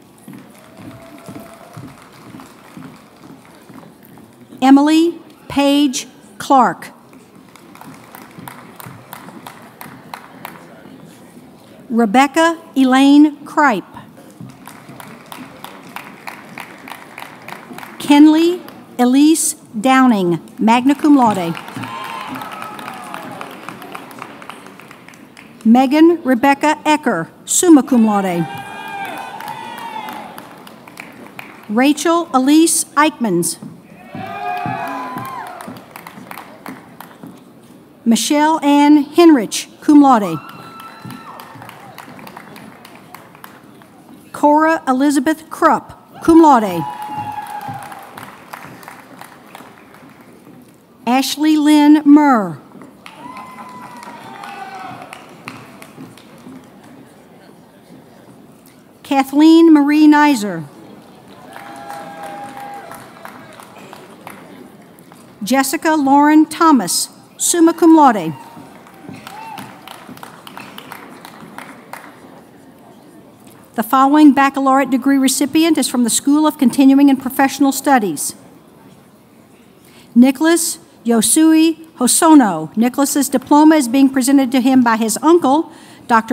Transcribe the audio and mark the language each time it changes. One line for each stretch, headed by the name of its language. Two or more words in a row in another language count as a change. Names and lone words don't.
English: Emily Paige Clark, Rebecca Elaine Kripe, Kenley Elise Downing,
Latin: magna cum laude.
English: Megan Rebecca Ecker,
Latin: summa cum laude.
English: Rachel Elise Eichmans. Michelle Ann Henrich,
Latin: cum laude.
English: Cora Elizabeth Krupp,
Latin: cum laude.
English: Ashley Lynn Murr. Kathleen Marie Nizer. Jessica Lauren Thomas,
Latin: summa cum laude.
English: The following baccalaureate degree recipient is from the School of Continuing and Professional Studies: Nicholas Yosui Hosono. Nicholas's diploma is being presented to him by his uncle, Dr.